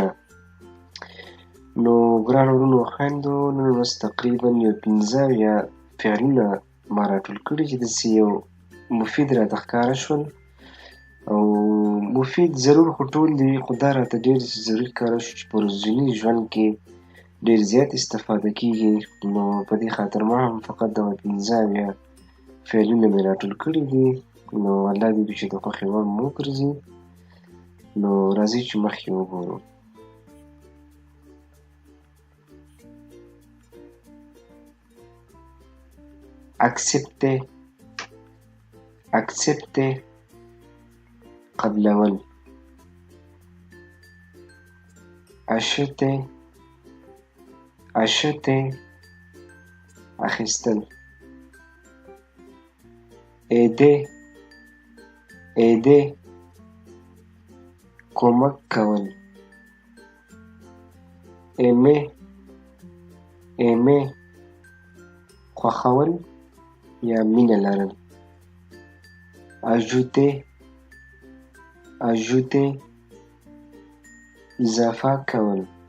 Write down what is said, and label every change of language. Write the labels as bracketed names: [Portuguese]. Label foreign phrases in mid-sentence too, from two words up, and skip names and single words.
[Pashto] نو ګرانو وروڼو خویندو، نن ورځ تقریبا یو 15 فعلونه ما راټول کړي چې داسې یو مفید راته ښکاره شول او مفید ضرور خو ټول دي، خو دا راته ډېر ضروري ښکاره شو چې په ورځني ژوند کې ډېر زیات استفاده کېږي. نو په دې خاطر ما هم فقط دغه 15 فعلونه مې راټول کړي دي. نو الله دې وکړي چې د خوښې وړ مو وګرځي. نو راځئ چې مخکې وګورو. accepter قبلول. acheter اخیستل. aider کمک کول. aimer خوښول یا مینه لرل. ajouter اضافه کول.